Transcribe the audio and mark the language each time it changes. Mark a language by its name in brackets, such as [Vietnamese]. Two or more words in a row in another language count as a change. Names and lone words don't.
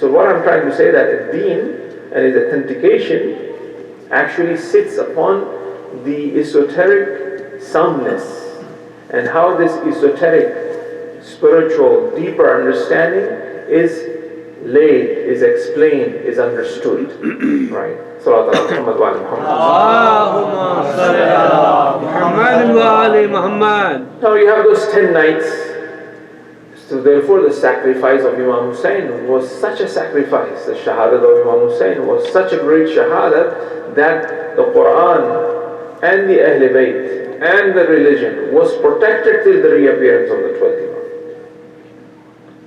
[English] So what I'm trying to say that a deen and its authentication actually sits upon the esoteric soundness, and how this esoteric, spiritual, deeper understanding is laid, is explained, is understood. Right? [Arabic] صلاة على محمد وآل محمد. اللهم صل على محمد وآل محمد. [English] Now you have those 10 nights. So therefore the sacrifice of Imam Husayn was such a sacrifice. The shahadat of Imam Husayn was such a great shahadat that the Quran and the Ahlul Bayt and the religion was protected till the reappearance of the 12th Imam.